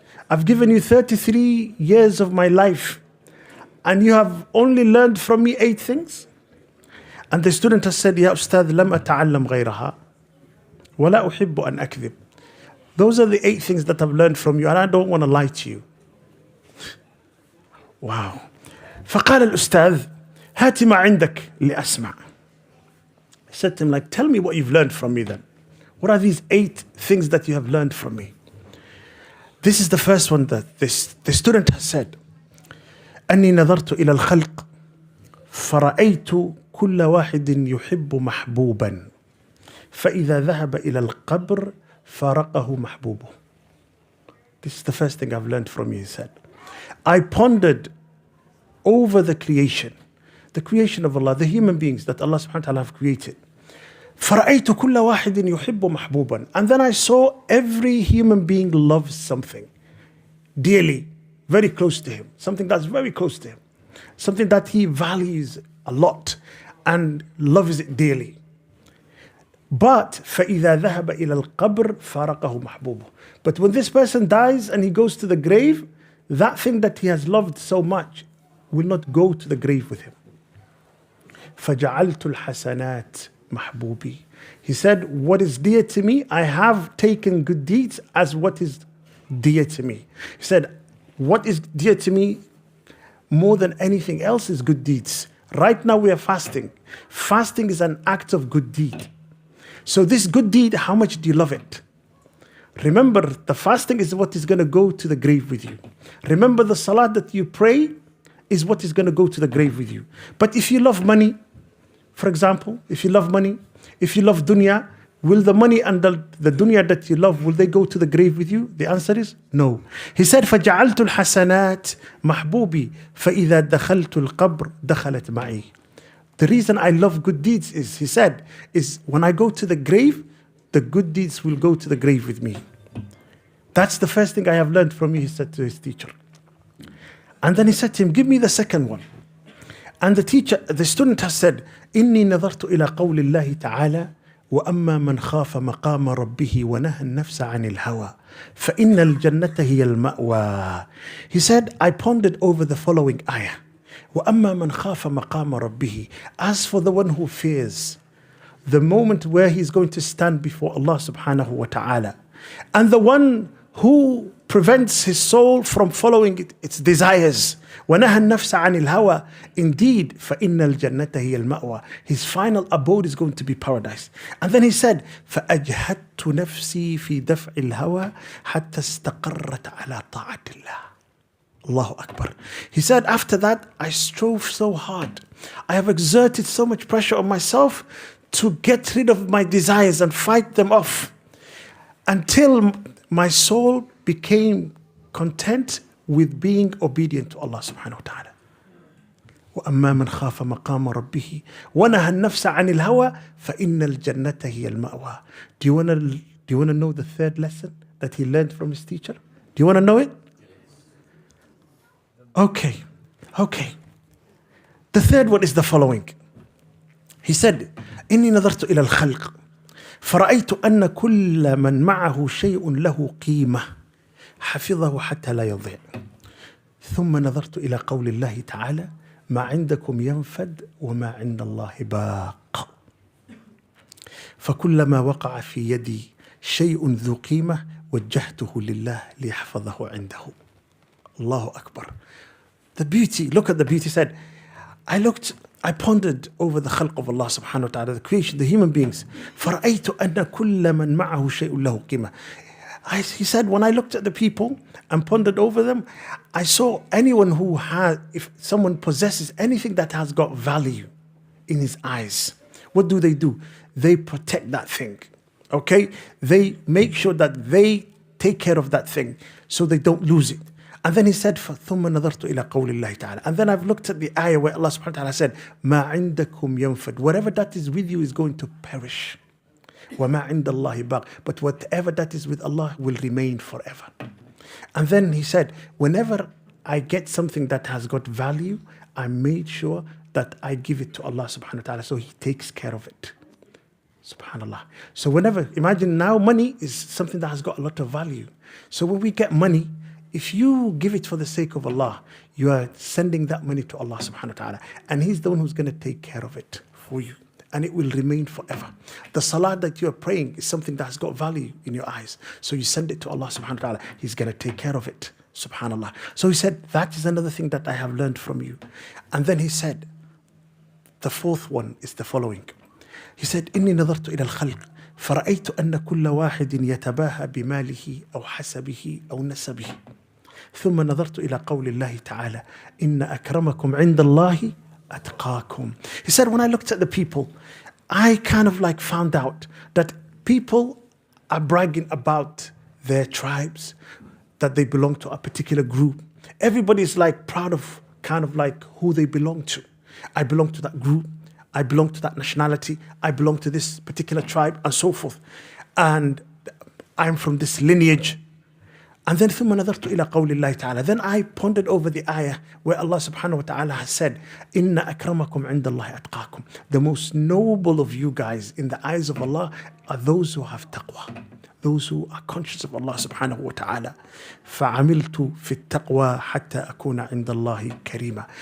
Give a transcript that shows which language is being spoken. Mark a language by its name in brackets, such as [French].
[English] I've given you 33 years of my life and you have only learned from me 8 things. And the student has said, [Arabic] يا أستاذ لم أتعلم غيرها ولا أحب أن أكذب. [English] Those are the 8 things that I've learned from you and I don't want to lie to you. Wow. [Arabic] فقال الأستاذ هات ما عندك لأسمع. [English] He said to him, like, tell me what you've learned from me then. What are these 8 things that you have learned from me? This is the first one that the student has said. [Arabic] أني نظرت إلى الخلق فرأيت كل واحد يحب محبوبا فإذا ذهب إلى القبر فارقه محبوبه. [English] This is the first thing I've learned from you, he said. I pondered over the creation of Allah, the human beings that Allah subhanahu wa ta'ala have created. [Arabic] فرأيت كل واحد يحب محبوبا. [English] And then I saw every human being loves something dearly, very close to him, something that's very close to him, something that he values a lot and loves it dearly. But [Arabic] فإذا ذهب إلى القبر فارقه محبوبه. [English] But when this person dies and he goes to the grave, that thing that he has loved so much will not go to the grave with him. [Arabic] فجعلت الحسنات محبوبي. [English] He said, what is dear to me, I have taken good deeds as what is dear to me. He said, what is dear to me more than anything else is good deeds. Right now we are fasting. Fasting is an act of good deed. So this good deed, how much do you love it? Remember, the fasting is what is going to go to the grave with you. Remember, the salat that you pray is what is going to go to the grave with you. But if you love money, for example, if you love dunya, will the money and the dunya that you love, will they go to the grave with you? The answer is no. He said, [Arabic] فَجَعَلْتُ الْحَسَنَاتِ مَحْبُوبِي فَإِذَا دَخَلْتُ الْقَبْرِ دَخَلَتْ مَعِي. [English] The reason I love good deeds is, he said, is when I go to the grave, the good deeds will go to the grave with me. That's the first thing I have learned from you, he said to his teacher. And then he said to him, give me the second one. And the student has said, [Arabic] إني نظرت إلى قول الله تعالى وأما من خاف مقام ربه ونهى النفس عن الهوى فإن الجنة هي المأوى. [English] He said, I pondered over the following ayah. [Arabic] وأما من خاف مقام ربه. [English] As for the one who fears the moment where he's going to stand before Allah subhanahu wa ta'ala, and the one who prevents his soul from following its desires. [Arabic] وَنَهَى النَّفْسَ عَنِ الْهَوَى. [English] Indeed, [Arabic] فَإِنَّ الْجَنَّةَ هِيَ الْمَأْوَى. [English] His final abode is going to be paradise. And then he said, [Arabic] فَأَجْهَدْتُ نَفْسِي فِي دَفْعِ الْهَوَى حَتَّى اسْتَقَرَّتْ عَلَى طَاعَةِ اللَّهِ. Allahu Akbar. [English] He said, after that, I strove so hard. I have exerted so much pressure on myself to get rid of my desires and fight them off until my soul became content with being obedient to Allah subhanahu wa ta'ala. [Arabic] وَأَمَّا مَنْ خَافَ مَقَامَ رَبِّهِ وَنَهَى النَّفْسَ عَنِ الْهَوَى فَإِنَّ الْجَنَّةَ هِيَ الْمَأْوَى. [English] Do you want to know the third lesson that he learned from his teacher? Do you want to know it? Okay. The third one is the following. He said, [Arabic] إِنِّي نَظَرْتُ إِلَى الْخَلْقِ فرأيت أن كل من معه شيء له قيمة حفظه حتى لا يضيع ثم نظرت إلى قول الله تعالى ما عندكم ينفد وما عند الله باق فكلما وقع في يدي شيء ذو قيمة وجهته لله ليحفظه عنده. الله أكبر. [English] The beauty, look at the beauty. Said, I pondered over the khalq of Allah subhanahu wa ta'ala, the creation, the human beings. [Arabic] فَرَأَيْتُ أَنَّ كُلَّ مَنْ مَعَهُ شَيْءٌ لَهُ قِيمَةٌ. [English] He said, when I looked at the people and pondered over them, I saw anyone who has, if someone possesses anything that has got value in his eyes, what do? They protect that thing. Okay? They make sure that they take care of that thing so they don't lose it. And then he said, [Arabic] ثُمَّ نَظَرْتُ إِلَى قَوْلِ اللَّهِ تَعَالَى. [English] And then I've looked at the ayah where Allah subhanahu wa ta'ala said, [Arabic] مَا عِنْدَكُمْ يَنْفَدْ. [English] Whatever that is with you is going to perish. [Arabic] وَمَا عِنْدَ اللَّهِ بَاقٍ. [English] But whatever that is with Allah will remain forever. And then he said, whenever I get something that has got value, I made sure that I give it to Allah subhanahu wa ta'ala so He takes care of it. Subhanallah. So whenever, imagine now money is something that has got a lot of value. So when we get money, if you give it for the sake of Allah, you are sending that money to Allah subhanahu wa ta'ala. And He's the one who's going to take care of it for you. And it will remain forever. The salah that you are praying is something that has got value in your eyes. So you send it to Allah subhanahu wa ta'ala. He's going to take care of it. Subhanallah. So he said, that is another thing that I have learned from you. And then he said, the fourth one is the following. He said, [Arabic] إِنِّي نَظَرْتُ إِلَى الْخَلْقِ فرأيت أن كل واحد يتباهى بماله أو حسبه أو نسبه ثم نظرت إلى قول الله تعالى إن أكرمكم عند الله أتقاكم. [English] He said, when I looked at the people, I kind of like found out that people are bragging about their tribes, that they belong to a particular group. Everybody's like proud of kind of like who they belong to. I belong to that group. I belong to that nationality. I belong to this particular tribe and so forth. And I'm from this lineage. And then [Arabic] ثم نظرت إلى قول الله تعالى. [English] Then I pondered over the ayah where Allah subhanahu wa ta'ala has said, [Arabic] إِنَّ أَكْرَمَكُمْ عِنْدَ اللَّهِ أَتْقَاكُمْ. [English] The most noble of you guys in the eyes of Allah are those who have taqwa, those who are conscious of Allah subhanahu wa ta'ala. [Arabic] فَعَمِلْتُ فِي التَّقْوَى حَتَّى أَكُونَ عِنْدَ اللَّهِ كَرِيمًا.